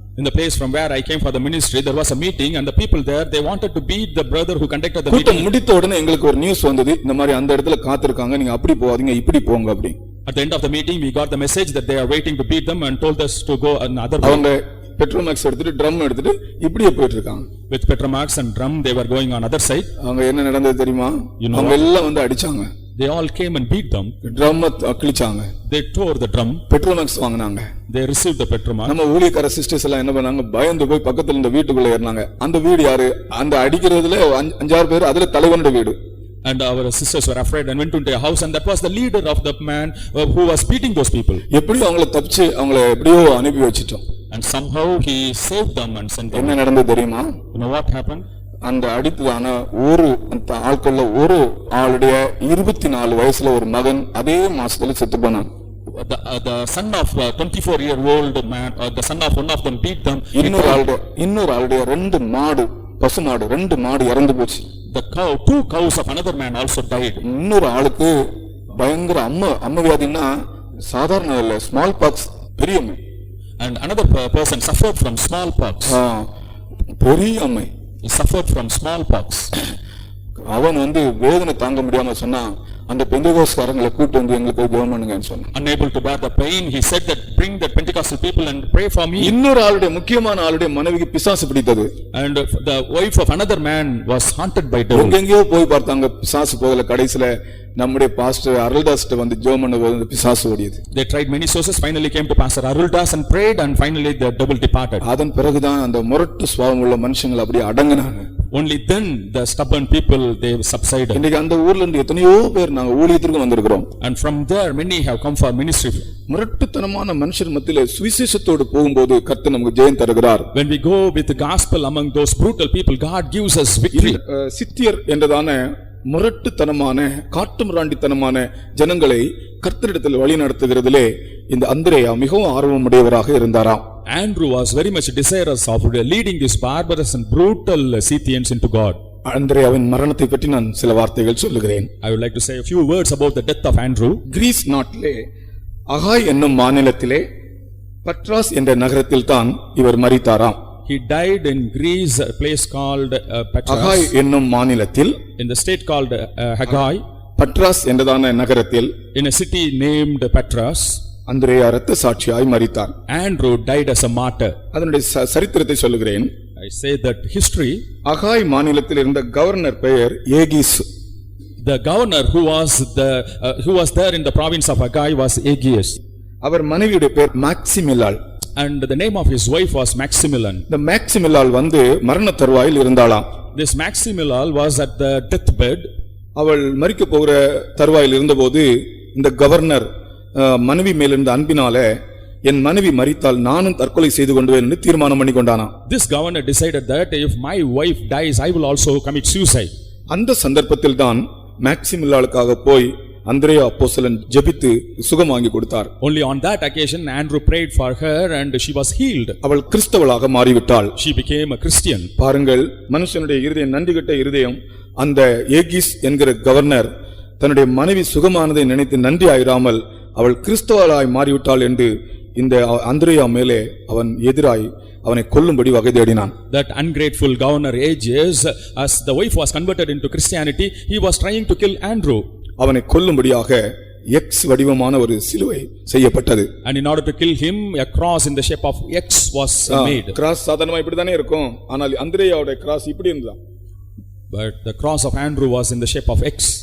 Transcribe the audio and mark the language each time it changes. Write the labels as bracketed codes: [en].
[en] In the place from where I came for the ministry, there was a meeting and the people there, they wanted to beat the brother who conducted the meeting. [ta] கூட்டம் முடித்த உடனே எங்களுக்கு ஒரு news வந்தது, இந்த மாதிரி அந்த இடத்துல காத்திருக்காங்க, நீங்க அப்படி போகாதீங்க இப்படி போங்க அப்படி. [en] At the end of the meeting, we got the message that they are waiting to beat them and told us to go another way. [ta] அவங்க பெட்ரோமாக்ஸ் எடுத்துட்டு ட்ரம் எடுத்துட்டு இப்படியே போயிட்டு இருக்காங்க. [en] With Petromax and drum, they were going on other side. [ta] அவங்க என்ன நடந்தது தெரியுமா? அவங்க எல்லாம் வந்து அடிச்சாங்க. [en] They all came and beat them. [ta] Drum கிழிச்சாங்க. [en] They tore the drum. [ta] Petromax வாங்குனாங்க. [en] They received the Petromax. [ta] நம்ம ஊழியக்கார சிஸ்டர்ஸ் எல்லாம் என்ன பண்ணாங்க, பயந்து போய் பக்கத்துல இந்த வீட்டுக்குள்ள ஏறினாங்க. அந்த வீடு யாரு? அந்த அடிக்கிறதுல 5-6 பேர், அதுல தலைவனோட வீடு. [en] And our sisters were afraid and went into their house, and that was the leader of the man who was beating those people. [ta] எப்படி அவங்களை தப்பிச்சு அவங்களை எப்படியோ அனுப்பி வச்சிட்டோம். [en] And somehow he saved them and sent them. [ta] என்ன நடந்தது தெரியுமா? [en] You know what happened? [ta] அந்த அடித்ததான அந்த ஆட்கள்ல ஒரு ஆளுடைய 24 வயசுல ஒரு மகன் அதே மாசத்துல செத்து போனான். [en] The son of 24-year-old man, the son of one of them beat them. [ta] இன்னொரு ஆளுடைய 2 மாடு, பசுமாடு 2 மாடு இறந்து போச்சு. [en] The cow, 2 cows of another man also died. [ta] இன்னொரு ஆளுக்கு பயங்கர அம்ம வியாதின்னா சாதாரண இல்ல, ஸ்மால் பாக்ஸ் பெரிய அம்மை. [en] And another person suffered from smallpox. [ta] பெரிய அம்மை. [en] He suffered from smallpox. [ta] அவன் வந்து வேதனை தாங்க முடியாம சொன்னா, அந்த பெந்தெகோஸ்காரங்களை கூட்டி வந்து எங்களுக்கு ஜெபம் பண்ணுங்கன்னு சொன்னான். [en] Unable to bear the pain, he said that bring the Pentecostal people and pray for me. [ta] இன்னொரு ஆளுடைய முக்கியமான ஆளுடைய மனைவிக்கு பிசாசு பிடித்தது. [en] And the wife of another man was haunted by devil. [ta] எங்கேயோ போய் பார்த்தாங்க, பிசாசு போகல. கடைசில நம்முடைய பாஸ்டர் அருள்தாஸ் வந்து ஜெபம் பண்ணும்போது பிசாசு ஓடியது. [en] They tried many sources, finally came to Pastor Aruldas and prayed, and finally the devil departed. [ta] அதன் பிறகுதான் அந்த முரட்டு சுபாவம் உள்ள மனுஷங்க அப்படியே அடங்கினாங்க. [en] Only then the stubborn people they subsided. [ta] இன்னைக்கு அந்த ஊர்ல இருந்து எத்தனையோ பேர் நாங்க ஊழியத்திற்கு வந்திருக்கிறோம். [en] And from there many have come for ministry. [ta] முரட்டுத்தனமான மனுஷர் மத்தியிலே சுவிசேஷத்தோடு போகும்போது கர்த்தர் நமக்கு ஜெயம் தருகிறார். [en] When we go with the gospel among those brutal people, God gives us victory. [ta] சித்தியர் என்றதான முரட்டுத்தனமான காட்டுமிராண்டித்தனமான ஜனங்களை கர்த்தரிடத்தில் வழி நடத்துகிறதிலே இந்த அந்திரேயா மிகவும் ஆர்வமுடையவராக இருந்தாராம். [en] Andrew was very much desirous of leading these barbarous and brutal Scythians into God. [ta] அந்திரேயாவின் மரணத்தை பற்றி நான் சில வார்த்தைகள் சொல்லுகிறேன். [en] I would like to say a few words about the death of Andrew. [ta] Greece நாட்டிலே அகாய் என்னும் மாநிலத்திலே பட்ராஸ் என்ற நகரத்தில் தான் இவர் மரித்தாராம். [en] He died in Greece, a place called Patras. [ta] Acai என்னும் மாநிலத்தில், [en] in the state called Haggai, [ta] பட்ராஸ் என்றதான நகரத்தில், [en] in a city named Patras, [ta] அந்திரேயா இரத்த சாட்சியாய் மரித்தார். [en] Andrew died as a martyr. [ta] அதனுடைய சரித்திரத்தை சொல்லுகிறேன். [en] I say that history. [ta] Acai மாநிலத்தில் இருந்த கவர்னர் பெயர் ஏகிஸ். [en] The governor who was there in the province of Haggai was Aegeus. [ta] அவர் மனைவியுடைய பெயர் மாக்சிமிலாள். [en] And the name of his wife was Maximilian. [ta] இந்த மாக்சிமிலாள் வந்து மரண தருவாயில் இருந்தாளாம். [en] This Maximilian was at the deathbed. [ta] அவள் மரிக்க போகிற தருவாயில் இருந்தபோது இந்த கவர்னர் மனைவி மேலிருந்த அன்பினாலே என் மனைவி மரித்தால் நானும் தற்கொலை செய்து கொண்டுவேன் என்று தீர்மானம் பண்ணி கொண்டானாம். [en] This governor decided that if my wife dies, I will also commit suicide. [ta] அந்த சந்தர்ப்பத்தில் தான் மாக்சிமிலாளுக்காக போய் அந்திரேயா அப்போஸ்தலன் ஜெபித்து சுகம் வாங்கி கொடுத்தார். [en] Only on that occasion Andrew prayed for her and she was healed. [ta] அவள் கிறிஸ்தவளாக மாறிவிட்டாள். [en] She became a Christian. [ta] பாருங்கள், மனுஷனுடைய இருதயம் நன்றிகெட்ட இருதயம். அந்த ஏகிஸ் என்கிற கவர்னர் தன்னுடைய மனைவி சுகமானதை நினைத்து நன்றி ஆயிராமல் அவள் கிறிஸ்தவராய் மாறிவிட்டாள் என்று இந்த அந்திரேயா மேலே அவன் எதிராய் அவனை கொல்லும்படி வகை தேடினான். [en] That ungrateful governor Aegeus, as the wife was converted into Christianity, he was trying to kill Andrew. [ta] அவனை கொல்லும்படியாக எக்ஸ் வடிவமான ஒரு சிலுவை செய்யப்பட்டது. [en] And in order to kill him, a cross in the shape of X was made. [ta] Cross சாதாரணமா இப்படி தானே இருக்கும், ஆனால் அந்திரேயாவுடைய கிராஸ் இப்படி இருந்ததா. [en] But the cross of Andrew was in the shape of X.